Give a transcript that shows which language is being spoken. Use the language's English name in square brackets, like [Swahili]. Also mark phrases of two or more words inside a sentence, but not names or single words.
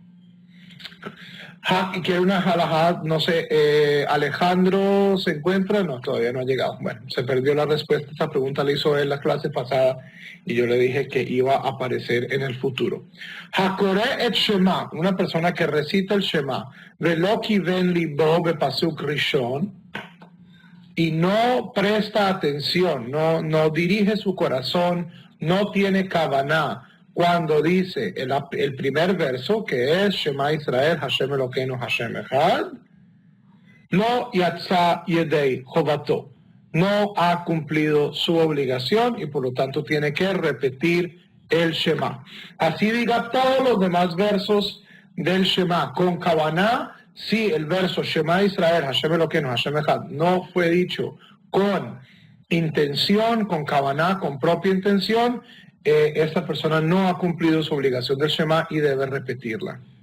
[Spanish] Y quiere una halajá, no sé, Alejandro se encuentra, no, todavía no ha llegado. Bueno, se perdió la respuesta, esta pregunta la hizo él la clase pasada y yo le dije que iba a aparecer en el futuro. [Hebrew] הקורא את שמע, [Spanish] una persona que recita el Shema, [Hebrew] ולא כיוון ליבו בפסוק ראשון, [Spanish] y no presta atención, no dirige su corazón, no tiene kavaná, cuando dice el primer verso, que es [Hebrew] שמע ישראל, השם אלוקינו, השם אחד, [Spanish] no [Hebrew] יצא ידי חובתו, [Spanish] no ha cumplido su obligación y por lo tanto tiene que repetir el Shema. Así diga todos los demás versos del Shema con kavaná. Si el verso [Hebrew] שמע ישראל, השם אלוקינו, השם אחד [Spanish] no fue dicho con intención, con kavaná, con propia intención, esta persona no ha cumplido su obligación del Shema y debe repetirla.